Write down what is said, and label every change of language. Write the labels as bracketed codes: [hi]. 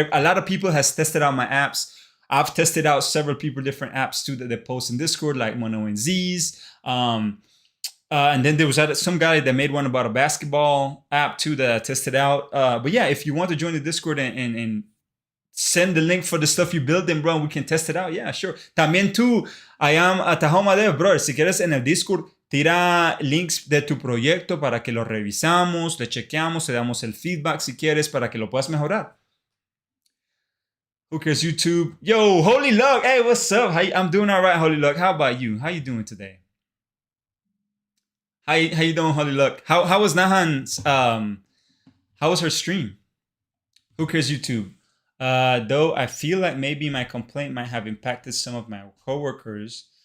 [en] A lot of people has tested out my apps. I've tested out several people different apps too that they post in Discord, like Mono and Z's. And then there was some guy that made one about a basketball app too that I tested out. But yeah, if you want to join the Discord and send the link for the stuff you build, then bro, we can test it out. Yeah, sure. [es] También tú, [en] I am at Tahoma Dev, brother. [es] Si quieres en el Discord, tira links de tu proyecto para que lo revisamos, le chequeamos, le damos el feedback si quieres para que lo puedas mejorar. [en] Who cares YouTube? Yo, Holy Luck. Hey, what's up? I'm doing all right, Holy Luck. How about you? How you doing today? How you doing, Holy Luck? How was Nahan's how was her stream? Who cares YouTube? Though I feel like maybe my complaint might have impacted some of my coworkers.